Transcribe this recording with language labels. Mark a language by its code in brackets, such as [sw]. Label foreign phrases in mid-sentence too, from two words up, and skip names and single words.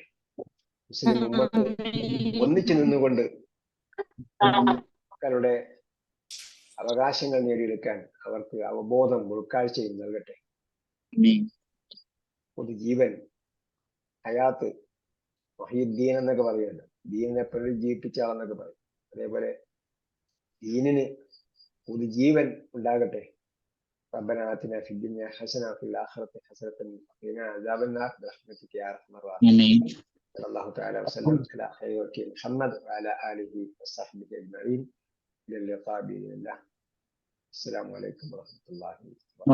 [ml] മുസ്ലിം ഉമ്മത്ത് ഒന്നിച്ചു നിന്നുകൊണ്ട് മക്കളുടെ അവകാശങ്ങൾ നേടിയെടുക്കാൻ അവർക്ക് അവബോധം, ഉൾക്കാഴ്ചയും നൽകട്ടെ. പൊതുജീവൻ, ഹയാത്ത്, മഹീദ്ദീൻ എന്നൊക്കെ പറയുമല്ലോ, ദീനിനെ പുനരുജ്ജീവിപ്പിച്ച ആളെന്നൊക്കെ പറയും. അതേപോലെ ദീനിന് പൊതുജീവൻ ഉണ്ടാകട്ടെ. [ar] ربنا آتنا في الدنيا حسنة وفي الآخرة حسنة وقنا عذاب النار برحمتك يا أرحم الراحمين. صلى الله تعالى وسلم على خير وكيل محمد وعلى آله وصحبه أجمعين. إلى اللقاء بإذن الله. السلام عليكم ورحمة الله وبركاته.